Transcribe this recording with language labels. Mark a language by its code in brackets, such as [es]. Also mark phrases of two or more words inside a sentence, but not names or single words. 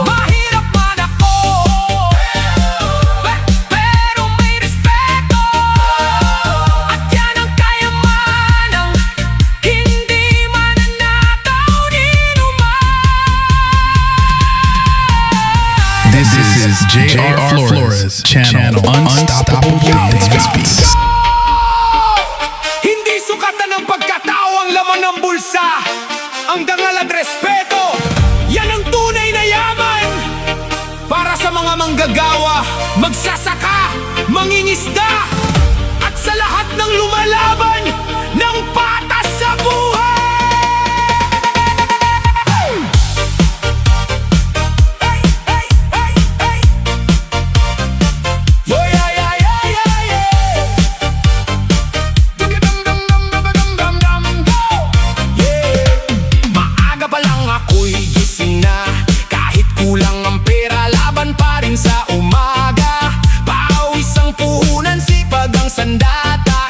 [tl] Mahirap man ako, pero may respeto. At yan ang kayamanang hindi mananakaw ni numan. [en] This is J.R. Flores channel, Unstoppable Dance Beats. [tl] Hindi sukatan ng pagkatao ang laman ng bulsa. Ang dangal at respeto, yan ang tunay na yaman. Para sa mga manggagawa, magsasaka, mangingisda, at sa lahat ng lumalaban ng patas sa buhay. [en] Hey, hey, hey, hey. Oh, yeah, yeah, yeah, yeah, yeah. [tl] Maaga pa lang ako'y gising na. Kahit kulang ang pera, laban pa rin sa umaga. Pawis ang puhunan, sipag ang sandata.